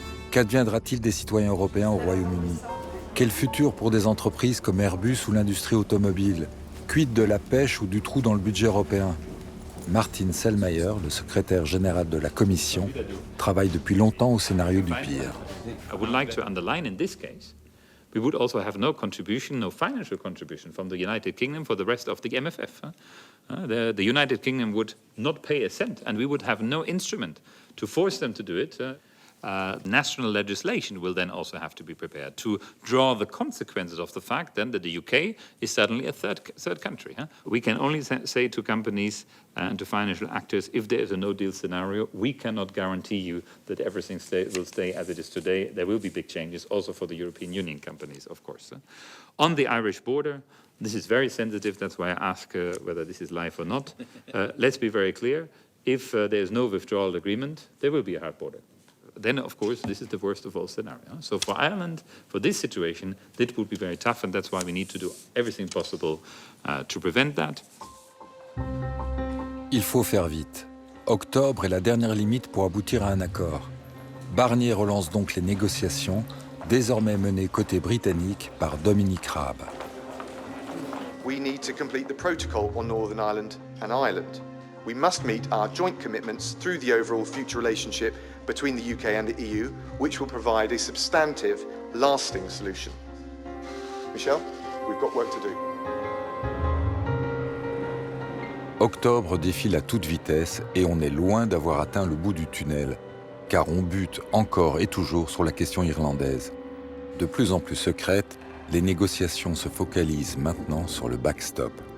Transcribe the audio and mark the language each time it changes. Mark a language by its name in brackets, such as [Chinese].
[French] Qu'adviendra-t-il des citoyens européens au Royaume-Uni? Quel futur pour des entreprises comme Airbus ou l'industrie automobile? Quid de la pêche ou du trou dans le budget européen? Martin Selmayr, le secrétaire général de la Commission, travaille depuis longtemps au scénario du pire. [English] I would like to underline in this case, we would also have no contribution, no financial contribution from the United Kingdom for the rest of the MFF. The United Kingdom would not pay a cent, and we would have no instrument to force them to do it. National legislation will then also have to be prepared to draw the consequences of the fact then that the UK is suddenly a third country. We can only say to companies and to financial actors, if there is a no-deal scenario, we cannot guarantee you that everything will stay as it is today. There will be big changes also for the European Union companies, of course. On the Irish border, this is very sensitive, that's why I ask whether this is live or not. Let's be very clear, if there is no withdrawal agreement, there will be a hard border. Then, of course, this is the worst of all scenarios. So for Ireland, for this situation, it would be very tough, and that's why we need to do everything possible to prevent that. [French] Il faut faire vite. Octobre est la dernière limite pour aboutir à un accord. Barnier relance donc les négociations, désormais menées côté britannique par Dominic Raab. [English] We need to complete the protocol on Northern Ireland and Ireland. We must meet our joint commitments through the overall future relationship between the UK and the EU, which will provide a substantive, lasting solution. Michel, we've got work to do. [French] Octobre défile à toute vitesse et on est loin d'avoir atteint le bout du tunnel, car on bute encore et toujours sur la question irlandaise. De plus en plus secrète, les négociations se focalisent maintenant sur le backstop.